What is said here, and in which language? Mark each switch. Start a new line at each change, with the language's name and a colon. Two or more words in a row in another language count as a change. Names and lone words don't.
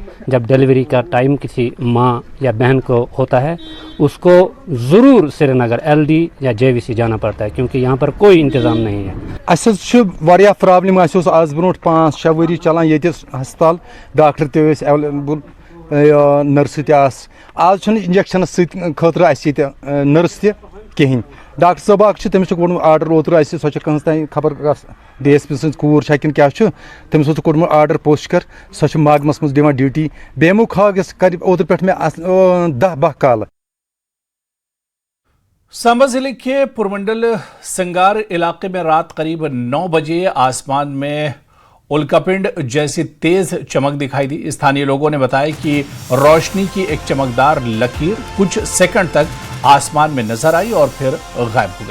Hindi: जब डिलीवरी का टाइम किसी माँ या बहन को होता है उसको ज़रूर श्रीनगर LD या JVC जाना पड़ता है, क्योंकि यहाँ पर कोई इंतज़ाम नहीं है।
Kashmiri: प्रॉब्लम आज ब्रो 5-6 वरी चलान ये हस्पताल, डॉक्टर ते अवेलेबल, नर्स आज इंजेक्शन खतर नर्स तहन। डॉक्टर साहब तमिस आर्डर ओतर सो तान खबर DSP सज कूर क्या तमिस कोर्मुत आर्डर पोशकर, सो मागमस मज दिवान ड्यूटी। बेमो खाग कर ओतर पे मे 10-12 कॉल।
Hindi: सांबा जिले के पुरमंडल संगार इलाके में रात करीब 9 बजे आसमान में उल्कापिंड जैसी तेज चमक दिखाई दी। स्थानीय लोगों ने बताया कि रोशनी की एक चमकदार लकीर कुछ सेकंड तक आसमान में नजर आई और फिर गायब हो गई।